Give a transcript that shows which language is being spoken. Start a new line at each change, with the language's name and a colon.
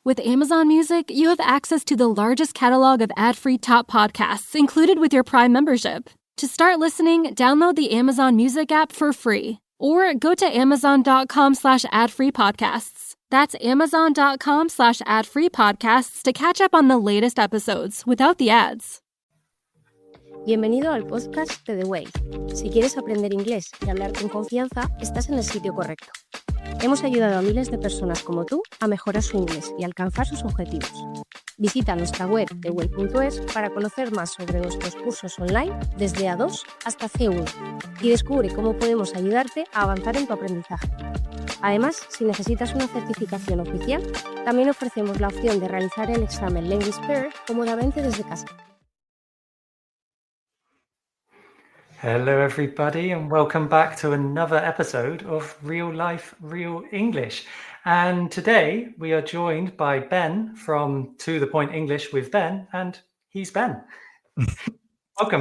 English: With Amazon Music, you have access to the largest catalog of ad-free top podcasts included with your Prime membership. To start listening, download the Amazon Music app for free or go to amazon.com/ad-free podcasts. That's amazon.com/ad-free podcasts to catch up on the latest episodes without the ads.
Spanish: Bienvenido al podcast de The Way. Si quieres aprender inglés y hablar con confianza, estás en el sitio correcto. Hemos ayudado a miles de personas como tú a mejorar su inglés y alcanzar sus objetivos. Visita nuestra web theway.es para conocer más sobre nuestros cursos online desde A2 hasta C1 y descubre cómo podemos ayudarte a avanzar en tu aprendizaje. Además, si necesitas una certificación oficial, también ofrecemos la opción de realizar el examen Language Pair cómodamente desde casa.
English: Hello, everybody, and welcome back to another episode of Real Life, Real English. And today we are joined by Ben from To The Point English with Ben, and he's Ben. Welcome,